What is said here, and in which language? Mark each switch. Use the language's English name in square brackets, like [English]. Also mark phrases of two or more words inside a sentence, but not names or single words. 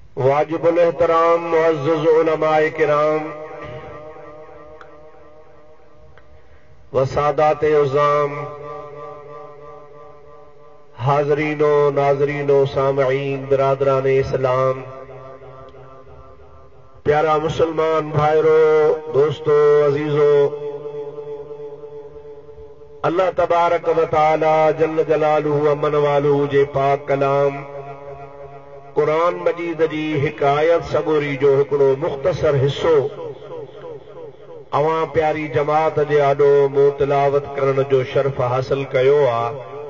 [Urdu] واجب الاحترام معزز علمائے کرام و ساداتِ عظام, [Sindhi] हाज़रीनो नाज़रीनो सामईन बिरादरान इस्लाम, प्यारा मुसलमान भाइरो, दोस्तों, अजीजों, [Arabic] الله تبارك وتعالى جل جلاله عم نواله [Sindhi] जे पाक कलाम कुरान मजीद जी हिकायत सगोरी जो हिकिड़ो मुख़्तसर हिस्सो अवां प्यारी जमात जे आॾो मूं तिलावत करण जो शर्फ़ हासिल कयो आहे।